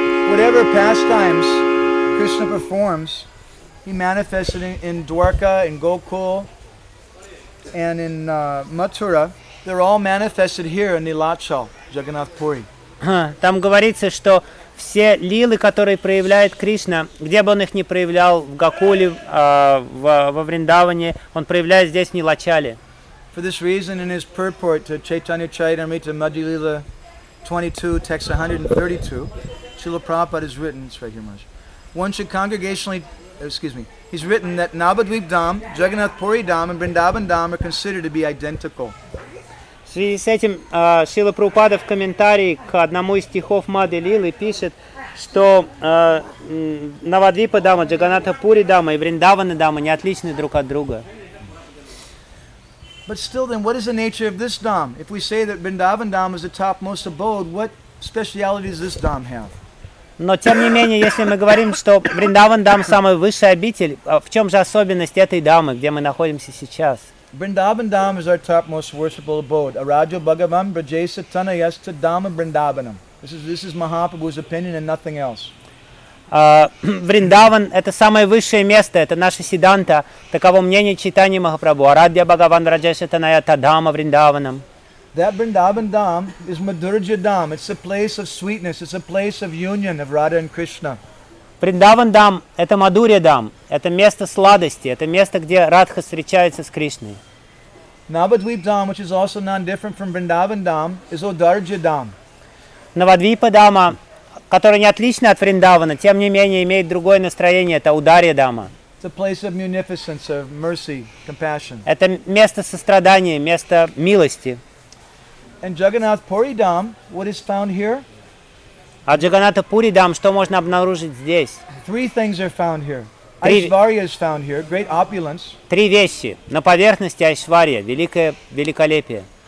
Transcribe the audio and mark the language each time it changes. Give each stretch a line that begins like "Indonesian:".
English: Whatever pastimes Krishna performs, he manifests it in Dwarka, in Gokul, and in Mathura. They're all manifested here in Nilachal, Jagannath Puri.
Russian: Там говорится, что все лилы, которые проявляет Кришна, где бы он их ни проявлял, в Гокуле, во Вриндаване, он проявляет здесь, в Нилачале.
English: For this reason, in his purport to Chaitanya Charitamrita Madhya Lila 22, text 132, Srila Prabhupada has written, it's right here, Maharaj. One should congregationally, he's written that Navadvip Dham, Jagannath Puri Dham, and Vrindavan Dham are considered to be identical.
Russian: В связи с этим, Srila Prabhupada в комментарии к одному из стихов Мады Лилы пишет, что Навадвипа Дама, Джаганнатха Пури Дама и Вриндавана Дама не отличны друг от друга.
English: But still then, what is the nature of this Dham? If we say that Vrindavan Dham is the topmost abode, what speciality does this Dham have?
Russian: Но тем не менее, если мы говорим, что Вриндаван Дам – самый высший обитель, в чем же особенность этой дамы, где мы находимся сейчас?
English: Vrindavan Dham is our topmost worshipable abode. Araja Bhagavan Brajesa Tanayasta Dhamma Vrindavanam. This is Mahaprabhu's opinion and nothing else.
Russian: Вриндаван – это самое высшее место, это наше Сиданта. Таково мнение Чайтаньи Махапрабху. Араджа Бхагаван Раджеса Танаята Дхамма Вриндаванам.
English: That Vrindavan Dham is Madhurja Dham. It's a place of sweetness. It's a place of union of Radha and Krishna.
Russian: Vrindavan Dham – это Madhurya Dham. Это место сладости. Это место, где Радха встречается с Кришной.
English: Navadvip Dham, which is also non-different from Vrindavan Dham, is Odarja Dham.
Russian: Navadvipa Dham, которая не отлична от Вриндавана, тем не менее имеет другое настроение – это Ударья Дама.
English: It's a place of munificence, of mercy, compassion.
Russian: Это место сострадания, место милости.
English: And Jagannath Puri Dham, what is found here?
Russian: А Джаганнатха Пури Дам, что можно обнаружить здесь?
English: Three things are found here. Aishvarya is found here, great opulence.
Russian: Три вещи. На поверхности Aishvarya, великое великолепие.